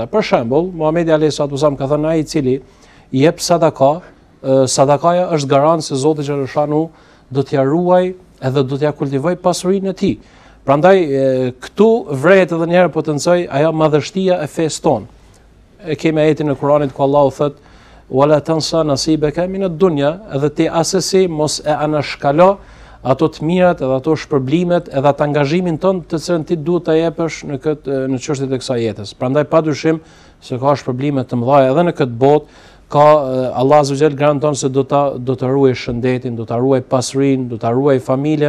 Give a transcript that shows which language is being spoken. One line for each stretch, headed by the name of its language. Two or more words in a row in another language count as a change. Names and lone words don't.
Albanian: Për shembull, Muhamedi
Arabic: عليه السلام
Albanian: ka thënë ai i cili i jep sadaka, sadakaja është garant se Zoti xhaleshanhu do t'ia ruaj edhe do t'ja kultivoj pasurinë e tij. Prandaj këtu vret edhe një herë po të nxoj ajo madhështia e fesë tonë. E kemi ajetin e Kuranit ku Allahu thotë
Arabic: ولا تنس نصيبك من الدنيا,
Albanian: edhe ti asesi mos e anashkalo ato të mirat edhe ato shpërblimet edhe atë angazhimin tënd të cilën ti duhet ta jepësh në çështjet e kësaj jetës. Prandaj padyshim se ka shpërblime të mëdha edhe në këtë botë, ka Allah
Arabic: عز وجل
Albanian: garanton se do ta ruaj shëndetin, do ta ruaj pasurinë, do ta ruaj familjen.